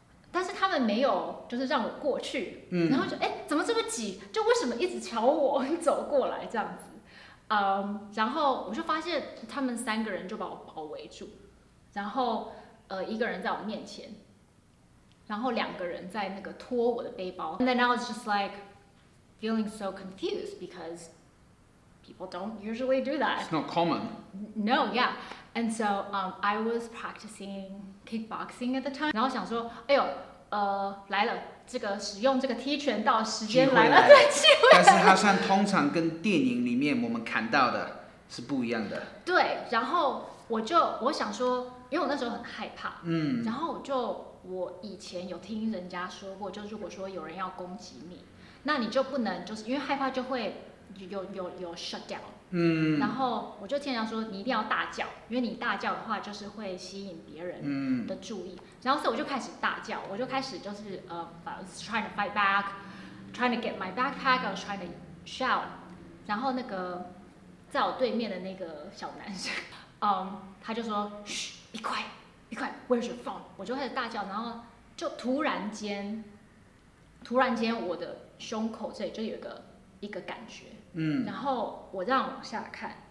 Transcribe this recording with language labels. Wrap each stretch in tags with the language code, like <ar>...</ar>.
<zh>但是他们没有，就是让我过去，然后就怎么这么挤？就为什么一直朝我走过来这样子？然后我就发现他们3个人就把我包围住，然后1个人在我面前，然后2个人在那个拖我的背包。</zh> <en>And then I was just like feeling so confused because people don't usually do that. It's not common. No, yeah. And so I was practicing kickboxing at the time.</en> <zh>然后想说，来了，这个使用这个踢拳道时间来了，对，机会来了。但是它算通常跟电影里面我们看到的是不一样的。对，然后我想说，因为我那时候很害怕，然后我以前有听人家说过，就如果说有人要攻击你，那你就不能就是因为害怕就会有 shut down。然后我就听人家说，你一定要大叫，因为你大叫的话就是会吸引别人的注意。然后所以我就开始大叫，我就开始就是</zh> <en>I was trying to fight back, trying to get my backpack, I was trying to shout。</en> <zh>然后那个在我对面的那个小男生，他就说，嘘，</zh> <en>be quiet, where's your phone？</en> <zh>我就开始大叫，然后就突然间我的胸口这里就有一个感觉，然后我这样往下看，</zh>